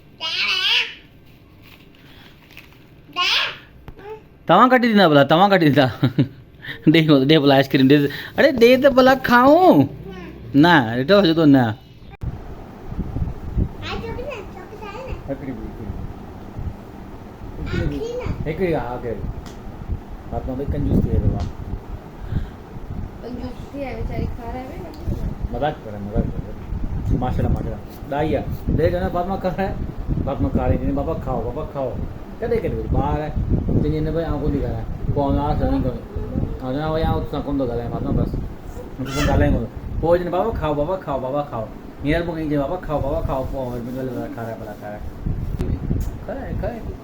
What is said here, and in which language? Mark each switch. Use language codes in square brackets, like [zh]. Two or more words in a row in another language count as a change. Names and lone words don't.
[sd] तव्हां कटी ॾींदा भला तव्हां कटी ॾींदा ॾे कोन ॾे भला आइस्क्रीम ॾे अरे ॾे त भला खाऊं न ॾिठो हुजे थो न हिकिड़ी हा कहिड़ी फातिमा भाई कंजूस थी वियो आहे कंजूसी है बेचारी खारावे ना मजाक करे माशा ॾाई आहे दे चवंदा फातिमा खाराए फातिमा खाराई चवंदी पापा खाओ कॾहिं कॾहिं ॿार आहे चवंदी न भई आउं कोन थी ॻाल्हायां पोइ आउं सही कोन ऐं चवंदा भई आउं तोसां कोन थो ॻाल्हायां फातिमा बसि तोसां ॻाल्हायूं कोन पोइ चवंदी पापा खाओ हींअर पोइ चई पापा खाओ पोइ खाराए भला खाराए